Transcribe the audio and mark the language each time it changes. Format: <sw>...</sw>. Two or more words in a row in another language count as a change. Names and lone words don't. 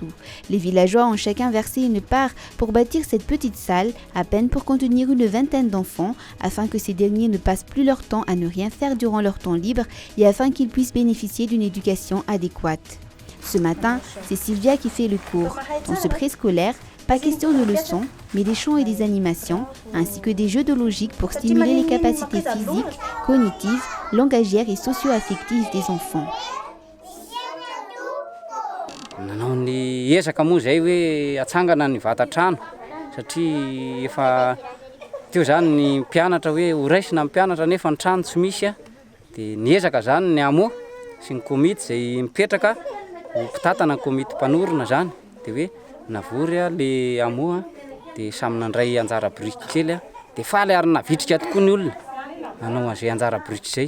<fr>Les villageois ont chacun versé une part pour bâtir cette petite salle, à peine pour contenir une vingtaine d'enfants, afin que ces derniers ne passent plus leur temps à ne rien faire durant leur temps libre et afin qu'ils puissent bénéficier d'une éducation adéquate. Ce matin, c'est Sylvia qui fait le cours. Dans ce préscolaire, pas question de leçons, mais des chants et des animations, ainsi que des jeux de logique pour stimuler les capacités physiques, cognitives, langagières et socio-affectives des enfants.</fr> <mg>Nanao ny ezaka moa zay hoe atsangana ny vatatrano satria efa teo zany ny mpianatra hoe ho raisina ny mpianatra nefa ny trano tsy misy dia niezaka zany ny amoa sy ny komity zay mipetraka ho mpitatana ny komity mpanorona zany dia hoe navory le amoa dia samy nandray anjara biriky kely dia faly ary navitrika tokoa ny olona nanao an'izay anjara biriky zay.</mg>